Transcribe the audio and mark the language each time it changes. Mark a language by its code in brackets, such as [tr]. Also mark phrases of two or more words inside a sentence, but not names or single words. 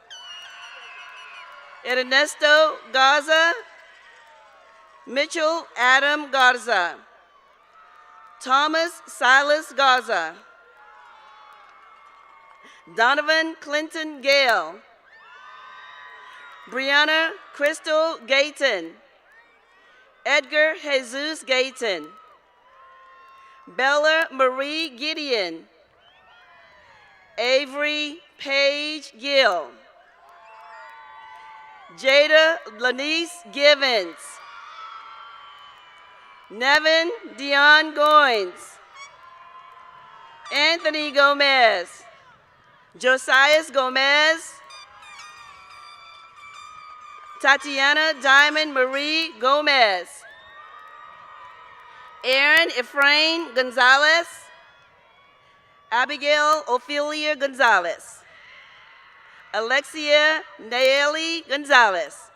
[en] Ernesto Garza. Mitchell Adam Garza. Thomas Silas Garza. Donovan Clinton Gale. Brianna Crystal Gayton. Edgar Jesus Gayton. Bella Marie Gideon. Avery Paige Gill. Jada Lanice Givens. Nevin Dion Goins. Anthony Gomez. Josias Gomez. Tatiana Diamond Marie Gomez. Aaron Efrain Gonzalez. Abigail Ophelia Gonzalez. Alexia Naeli Gonzalez.